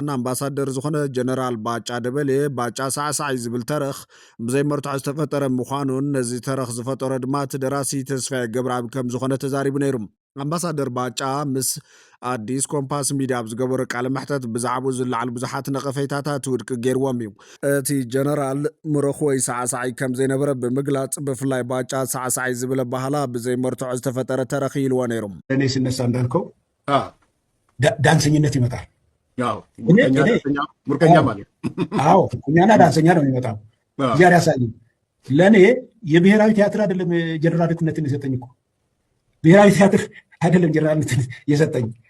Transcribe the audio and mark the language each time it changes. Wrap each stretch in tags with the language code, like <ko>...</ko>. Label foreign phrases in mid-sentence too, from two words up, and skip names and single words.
<ti>ኣምባሳደር ዝኾነ ጀነራል ባጫ ደበሌ ባጫ ሳዕሳዕ ዝብል ተረኽ ብዘይ መርትዖ ዝተፈጠረ ምዃኑን ነዚ ተረኽ ዝፈጠረ ድማ እቲ ደራሲ ተስፋይ ገብረኣብ ከም ዝኾነ ተዛሪቡ ነይሩ ኣምባሳደር ባጫ ምስ ኣዲስ ኮምፓስ ሚድያ ኣብ ዝገበረ ቃለ መሕተት ብዛዕባ ዝለዓል ብዙሓት ነቐፌታታት ውድቂ ገይርዎም እዩ እቲ ጀነራል ምረኽ ወይ ሳዕሳዒ ከም ዘይነበረ ብምግላጽ ብፍላይ ባጫ ሳዕሳዒ ዝብል ባህላ ብዘይ መርትዖ ዝተፈጠረ ተረኺ ኢልዎ ነይሩ</ti> <am>እኔ ስነሳ እንዳልከው ዳንሰኝነት ይመጣል ሙርከኛ ማለት አዎ ሙርከኛና ዳንሰኛ ነው የሚመጣው ዛሬ ያሳየኝ ለኔ የብሔራዊ ቲያትር አይደለም ጀነራልነትን የሰጠኝ እኮ ብሔራዊ ቲያትር አይደለም ጀነራልነትን የሰጠኝ</am>